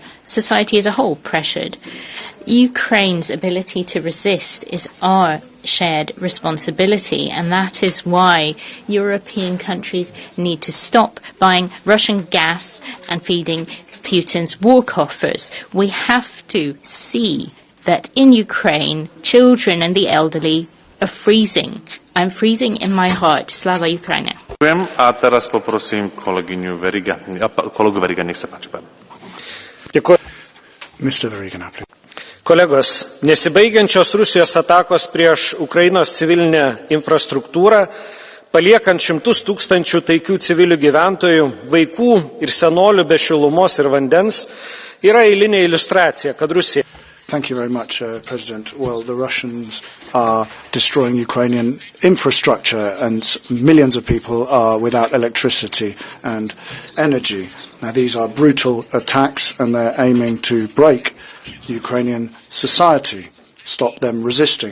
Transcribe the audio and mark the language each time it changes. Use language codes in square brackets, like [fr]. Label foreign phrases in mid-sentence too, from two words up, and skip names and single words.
[en] Society as a whole pressured. Ukraine's ability to resist is our shared responsibility, and that is why European countries need to stop buying Russian gas and feeding Putin's war coffers. We have to see that in Ukraine, children and the elderly are freezing. I'm freezing in my heart. [uk] Слава Україні. [sk] A teraz poprosím kolegu Veriga, nech sa páči. [en] Mr. Veriga, please. [lt] Kolegos, nesibaigiančios Rusijos atakos prieš Ukrainos civilinę infrastruktūrą, paliekant šimtus tūkstančių taikių civilių gyventojų, vaikų ir senolių be šilumos ir vandens, yra eilinė iliustracija, kad Rusija. [en] Thank you very much, President. Well, the Russians are destroying Ukrainian infrastructure and millions of people are without electricity and energy. Now, these are brutal attacks and they're aiming to break Ukrainian society, stop them resisting.